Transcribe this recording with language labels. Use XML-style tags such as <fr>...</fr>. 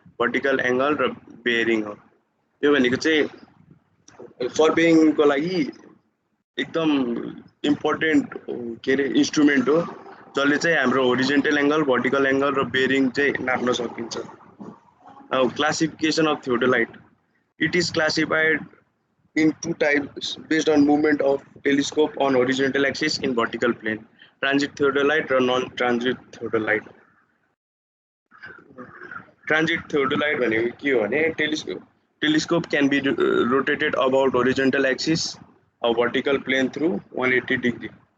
<en>vertical angle र bearing हो।</en> <ne>यो भनेको चाहिँ सर्भेइङको लागि एकदम इम्पोर्टेन्ट के अरे इन्स्ट्रुमेन्ट हो जसले चाहिँ हाम्रो होरिजेन्टल एङ्गल भर्टिकल एङ्गल र बेरिङ चाहिँ नाप्न सकिन्छ।</ne> <en>Classification of theodolite, it is classified in two types based on movement of telescope on horizontal axis in vertical plane, transit theodolite or non-transit theodolite. Transit theodolite भनेको के हो भने telescope can be rotated about horizontal axis or vertical plane through 180 degree.</en>